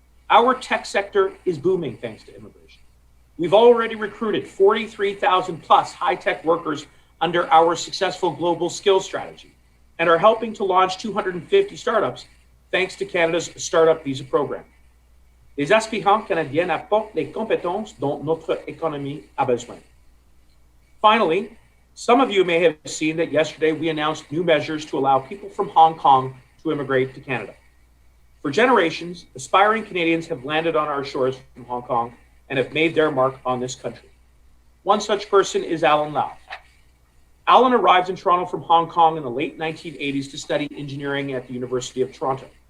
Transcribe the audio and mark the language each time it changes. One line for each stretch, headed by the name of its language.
English: Our tech sector is booming thanks to immigration. We've already recruited 43,000 plus high-tech workers under our successful global skills strategy and are helping to launch 250 startups thanks to Canada's Startup Visa program.
French: Les aspirants canadiens apportent les compétences dont notre économie a besoin.
English: Finally, some of you may have seen that yesterday we announced new measures to allow people from Hong Kong to immigrate to Canada. For generations, aspiring Canadians have landed on our shores from Hong Kong and have made their mark on this country. One such person is Alan Lau. Alan arrived in Toronto from Hong Kong in the late 1980s to study engineering at the University of Toronto.